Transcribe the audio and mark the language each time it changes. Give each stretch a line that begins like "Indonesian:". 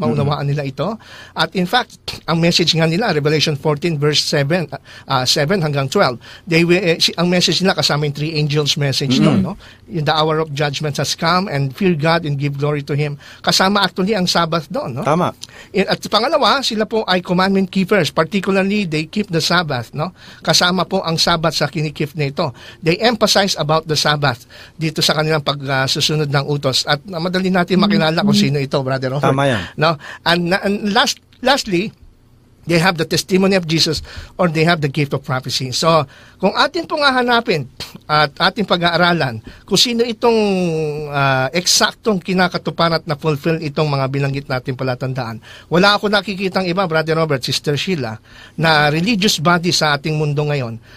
Filipino: Maunawaan nila ito. At in fact, ang message nga nila, Revelation 14 verse 7 hanggang 12. Ang message nila kasama yung 3 angels message doon. No?
English: The hour of judgment has come and fear God and give glory to Him.
Filipino: Kasama actually ang Sabbath doon. No? Tama. At pangalawa, sila po ay
English: commandment keepers. Particularly, they keep the Sabbath.
Filipino: No? Kasama po ang Sabbath sa kinikip na ito.
English: They emphasize about the Sabbath
Filipino: dito sa kanilang pagsusunod ng utos. At madali natin makilala kung sino ito, Brother Robert. Tama yan. No?
English: And lastly, they have the testimony of Jesus or they have the gift of prophecy.
Filipino: So, kung atin pong hahanapin at ating pag-aaralan kung sino itong eksaktong kinakatuparan at na-fulfill itong mga binanggit natin palatandaan, wala ako nakikitang iba, Brother Robert, Sister Sheila, na religious body sa ating mundo ngayon.